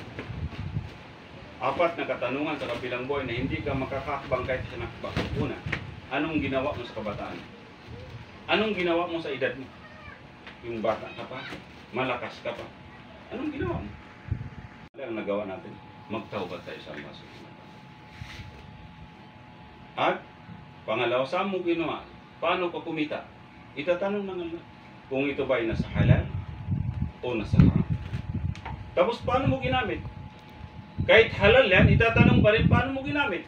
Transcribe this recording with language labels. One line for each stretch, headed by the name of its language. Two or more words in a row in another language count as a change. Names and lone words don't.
Filipino: 4 na katanungan sa kabilang buhay na hindi ka makakakbang kahit sa nakbang. Una, anong ginawa mo sa kabataan? Anong ginawa mo sa edad mo? Yung bata ka pa? Malakas ka pa? Anong ginawa mo? Ano ang nagawa natin? Magtaubat tayo sa Allah
Arabic: سبحانه وتعالى.
Filipino: At pangalawa, saan mo ginawa? Paano ka kumita? Itatanong ng Allah kung ito ba ay nasa halal o nasa haram. Tapos paano mo ginamit? Kahit halal yan, itatanong pa rin paano mo ginamit.